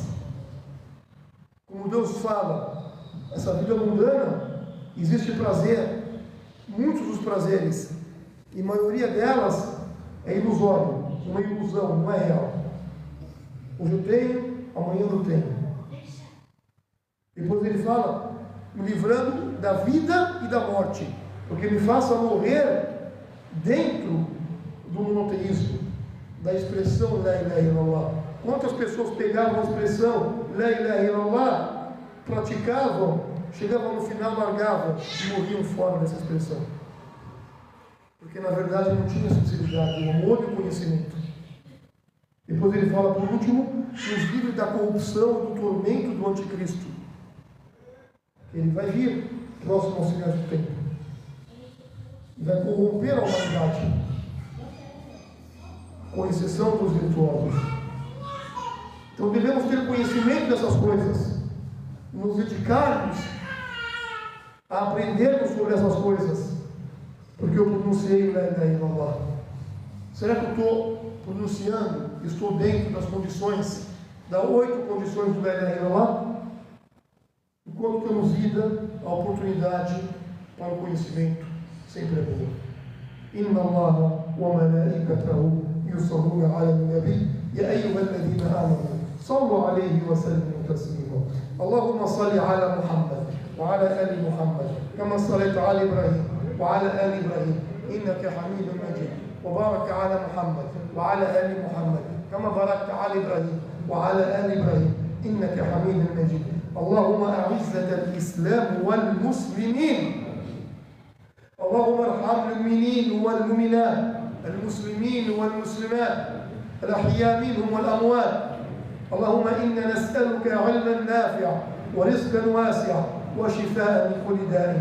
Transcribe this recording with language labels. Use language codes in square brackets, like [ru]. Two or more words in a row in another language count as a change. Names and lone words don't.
[pt] Como Deus fala, essa vida mundana, existe prazer, muitos dos prazeres, e a maioria delas é ilusório, uma ilusão, não é real. Hoje eu tenho, amanhã eu não tenho. Depois ele fala: me livrando da vida e da morte, porque me faça morrer dentro do monoteísmo, da expressão [ar] لا إله إلا الله. [pt] Quantas pessoas pegavam a expressão [ar] لا إله إلا الله, [pt] praticavam, chegavam no final, largavam e morriam fora dessa expressão? Porque na verdade não tinha sinceridade, o amor e o conhecimento. Depois ele fala, por último, nos livre da corrupção e do tormento do anticristo. Ele vai vir próximo ao final do tempo. E vai corromper a humanidade, com exceção dos virtuosos. Então devemos ter conhecimento dessas coisas, nos dedicarmos a aprendermos sobre essas coisas, porque eu pronunciei [ar] لا إله إلا الله. [pt] Será que eu estou pronunciando, estou dentro das condições, das 8 condições do [ar] لا إله إلا الله? [pt] Enquanto temos vida, a oportunidade para o conhecimento sempre é boa. [ar] إن الله وملائكته يصلون على النبي يا أيها الذين آمنوا صلوا عليه وسلموا تسليما. اللهم صل على محمد وعلى آل محمد كما صليت على إبراهيم وعلى آل إبراهيم إنك حميد مجيد. وبارك على محمد وعلى آل محمد كما باركت على إبراهيم وعلى آل إبراهيم إنك حميد مجيد. اللهم أعز الإسلام والمسلمين. اللهم ارحم المؤمنين والمؤمنات، المسلمين والمسلمات، الأحياء منهم والأموات. اللهم إنا نسألك علما نافعا ورزقا واسعا وشفاء من كل داء.